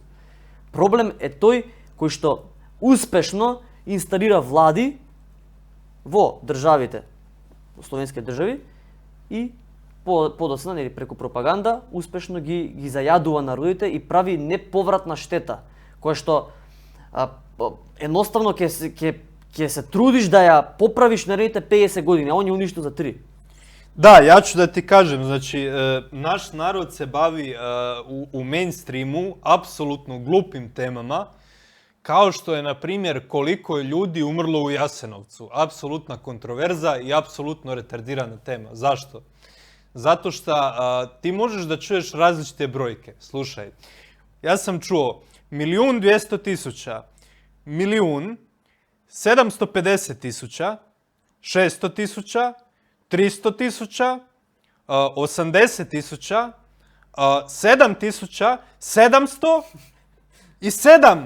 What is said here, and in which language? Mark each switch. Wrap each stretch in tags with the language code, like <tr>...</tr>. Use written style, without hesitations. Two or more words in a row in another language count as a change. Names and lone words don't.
<mk>Проблем е тој кој што успешно инсталира влади во државите, во словенските држави и подоцна, нели, преку пропаганда, успешно ги зајадува народите и прави неповратна штета, која што едноставно ќе се трудиш да ја поправиш наредните 50 години, а он ја уништил за 3.</mk> <hr>Da, ja ću da ti kažem, znači, naš narod se bavi u mejnstrimu apsolutno glupim temama, kao što je, na primjer, колико je ljudi umrlo u Jasenovcu. Apsolutna kontroverza i apsolutno retardirana tema. Zašto? Zato što ti možeš da čuješ različite brojke. Slušaj, ja sam čuo 1.200.000, 1.750.000, 600.000, 300.000, 80.000, 7.707.</hr>